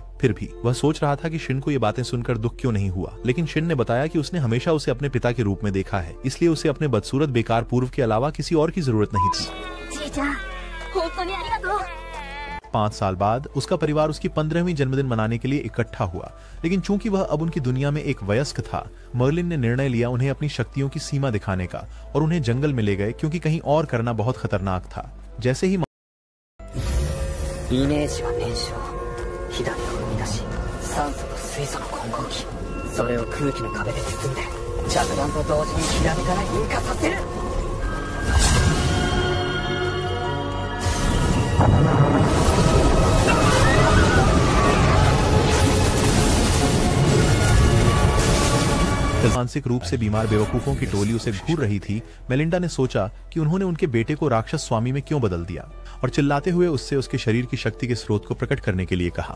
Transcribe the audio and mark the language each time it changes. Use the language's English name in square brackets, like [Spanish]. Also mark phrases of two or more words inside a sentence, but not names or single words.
[Hindi] फिर भी वह सोच रहा था कि शिन को ये बातें सुनकर दुख क्यों नहीं हुआ, लेकिन शिन ने बताया कि उसने हमेशा उसे अपने पिता के रूप में देखा है, इसलिए उसे अपने बदसूरत बेकार पूर्व के अलावा किसी और की जरूरत नहीं थी। 5 साल बाद उसका परिवार उसकी 15वीं जन्मदिन मनाने के लिए इकट्ठा हुआ, लेकिन चूंकि वह अब उनकी दुनिया में एक वयस्क था, मर्लिन ने निर्णय लिया उन्हें अपनी शक्तियों की सीमा दिखाने का और उन्हें जंगल में ले गए, क्योंकि कहीं और करना बहुत खतरनाक था। जैसे ही [Japanese] イメージは燃焼、火種を生み出し、酸素と水素の混合機、それを空気の壁で包んで着弾と同時に火種から引火させる。 [Hindi] मानसिक रूप से बीमार बेवकूफों की टोली उसे घूर रही थी, मेलिंडा ने सोचा कि उन्होंने उनके बेटे को राक्षस स्वामी में क्यों बदल दिया और चिल्लाते हुए उससे उसके शरीर की शक्ति के स्रोत को प्रकट करने के लिए कहा।